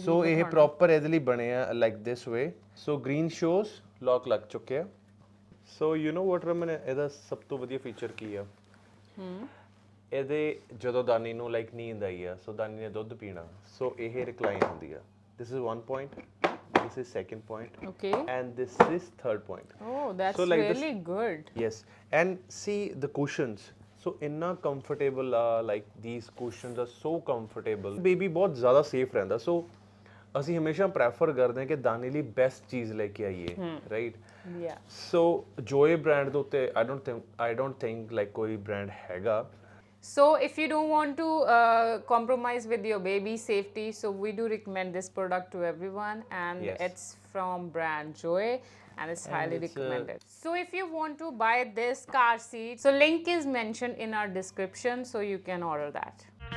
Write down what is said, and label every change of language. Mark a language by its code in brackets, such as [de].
[pa] ਸੋ ਇਹ ਪ੍ਰੋਪਰ ਇਹਦੇ ਲਈ ਬਣੇ ਆ [en] Like this way. [pa] So green shows lock ਲੱਗ ਚੁੱਕੇ ਆ। [en] so you know what [pa] ਰਮਨ ਇਹਦਾ ਸਭ ਤੋਂ ਵਧੀਆ ਫੀਚਰ ਕੀ ਆ ਇਹਦੇ ਜਦੋਂ ਦਾਨੀ ਨੂੰ ਲਾਈਕ ਨੀਂਦ ਆਈ ਆ ਸੋ ਦਾਨੀ ਨੇ ਦੁੱਧ ਪੀਣਾ ਸੋ ਇਹ ਰਿਕਲਾਈਨ ਹੁੰਦੀ ਆ। [en] This is 1 point, this is second point, okay, and this is third point. Oh, that's so like really good. Yes, and see the cushions so inna comfortable like these cushions are so comfortable baby [pa] ਬਹੁਤ ਜ਼ਿਆਦਾ safe ਰਹਿੰਦਾ। ਸੋ ਅਸੀਂ ਹਮੇਸ਼ਾ prefer ਕਰਦੇ ਹਾਂ ਕਿ ਦਾਨੀ ਲਈ ਬੈਸਟ ਚੀਜ਼ ਲੈ ਕੇ ਆਈਏ ਰਾਈਟ। [en] Yeah, [pa] ਸੋ ਜੋਏ ਬ੍ਰਾਂਡ ਦੇ ਉੱਤੇ [en] I don't think like [pa] ਕੋਈ ਬ੍ਰਾਂਡ ਹੈਗਾ। [en] so if you don't want to compromise with your baby's safety so we do recommend this product to everyone and Yes. it's from brand Joie and it's highly it's, recommended. So if you want to buy this car seat so link is mentioned in our description so you can order that.